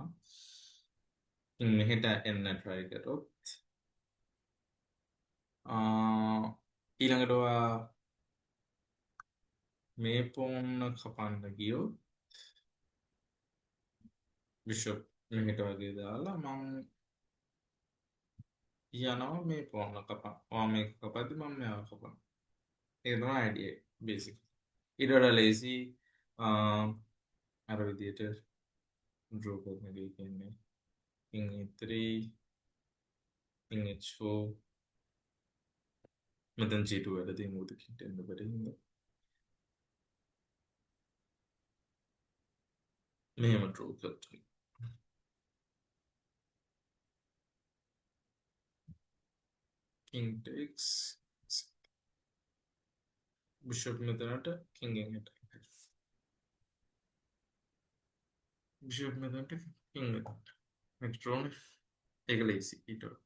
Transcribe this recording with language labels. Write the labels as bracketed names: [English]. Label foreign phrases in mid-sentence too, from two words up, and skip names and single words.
[Sinhala] මෙහෙට එන්න try කරොත් ඊළඟට ඔයා මේ pawn කපන්න ගියොත් bishop මෙහෙට වගේ දාලා මං යනවා මේ pawn කපන්න. ඔයා මේක කපද්දි මම මෙයාව කපනවා. ඒක තමයි [English] idea basic. [Sinhala] ඊට වඩා lazy අර විදිහට draw කරන එක කියන්නේ [English] king E3 king H4 [Sinhala] මෙතන G2 වැඩදී මොකද කිට්ටෙන්න බැරි හින්දා මෙහෙම draw කරනවා. [English] king takes bishop [Sinhala] මෙතනට king එකට bishop මෙතනට king එකට [English] next draw [Sinhala] එක lazy ඊට